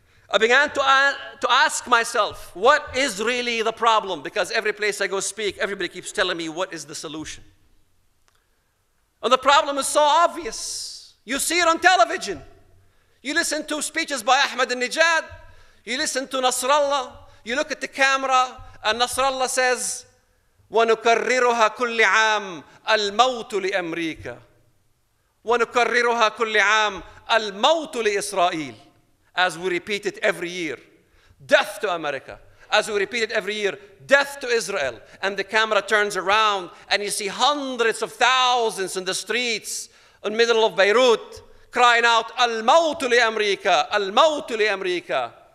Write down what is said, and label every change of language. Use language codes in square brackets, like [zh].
[en] I began to ask myself, what is really the problem? Because every place I go speak, everybody keeps telling me, what is the solution? And the problem is so obvious. You see it on television. You listen to speeches by Ahmadinejad. You listen to Nasrallah. You look at the camera, and Nasrallah says, [ar] وَنُكَرِّرُهَا كُلِّ عَامٍ الْمَوْتُ لِأَمْرِيكَا وَنُكَرِّرُهَا كُلِّ عَامٍ الْمَوْتُ لِإِسْرَائِيلِ. [en] As we repeat it every year, death to America. As we repeat it every year, death to Israel. And the camera turns around and you see hundreds of thousands in the streets in the middle of Beirut crying out, [ar] Al-Mawtu li-Amrika, Al-Mawtu li-Amrika.